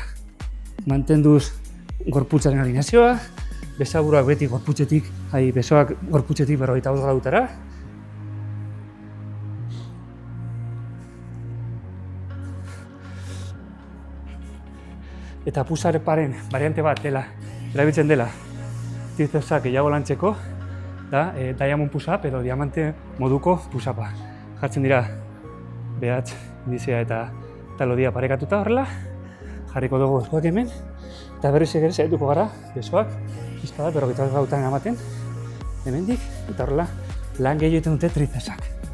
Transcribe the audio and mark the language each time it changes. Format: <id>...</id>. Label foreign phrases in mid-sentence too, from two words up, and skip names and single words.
<eu>Mantenduz gorputzaren alineazioa, besaburuak beti gorputzetik, besoak gorputzetik 45 gradutara. Eta pusarparen variante bat erabiltzen dela tricepsak gehiago lantzeko, da</eu> <en>diamond push-up</en> <eu>edo diamante moduko push-upa. Jartzen dira behatz, indizea eta talodia parekatuta horrela, jarriko dugu eskuak hemen, eta berriz ere saiatuko gara besoak pixka bat 45 gradutan ematen hemendik, eta horrela lan gehiago egiten dute tricepsak.</eu>